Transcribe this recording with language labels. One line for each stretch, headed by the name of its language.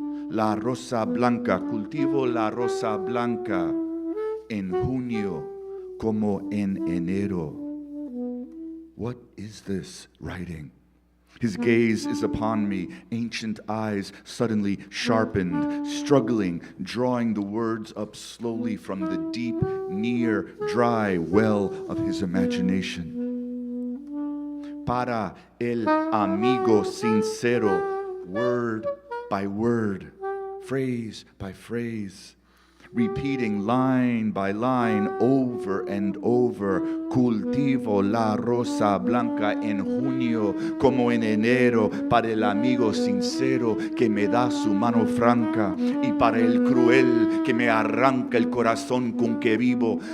Spanish: La rosa blanca, cultivo la rosa blanca en junio como en enero.
English: What is this writing? His gaze is upon me, ancient eyes suddenly sharpened, struggling, drawing the words up slowly from the deep, near, dry well of his imagination.
Spanish: Para el amigo sincero,
English: word by word, phrase by phrase, repeating line by line over and over.
Spanish: Cultivo la rosa blanca en junio como en enero para el amigo sincero que me da su mano franca y para el cruel que me arranca el corazón con que vivo.